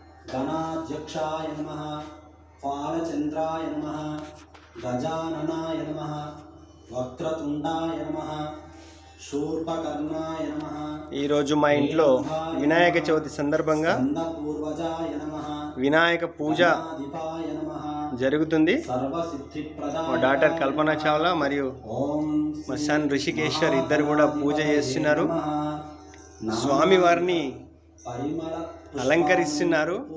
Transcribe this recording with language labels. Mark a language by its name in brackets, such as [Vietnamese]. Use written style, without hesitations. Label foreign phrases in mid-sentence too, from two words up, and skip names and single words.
[Sanskrit] गणाध्यक्षाय नमः फालचंद्राय नमः गजाननाय नमः वक्रतुंडाय नमः शूर्पकर्णाय नमः। [Telugu] ఈ రోజు మా ఇంట్లో వినాయక చవితి సందర్భంగా వినాయక పూజ జరుగుతుంది. మా డాటర్ కల్పన చావ్లా మరియు మా సన్ రిషికేశ్వర్ ఇద్దరు కూడా పూజ చేస్తున్నారు. స్వామివారిని అలంకరిస్తున్నారు.